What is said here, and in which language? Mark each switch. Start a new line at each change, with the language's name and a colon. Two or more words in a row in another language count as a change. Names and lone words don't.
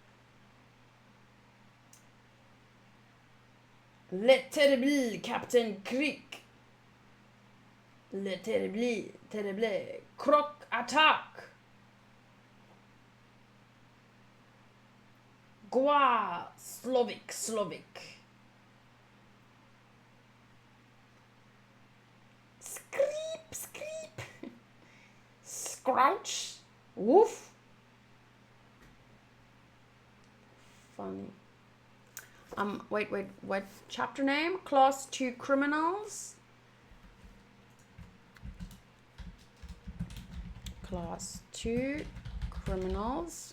English: Let it be, Captain Creek. Let it be, terrible. Croc attack. Gua, Slovik. Screep. Scrouch. Woof. Funny. Wait, what chapter name? Class 2 Criminals. Class 2 Criminals.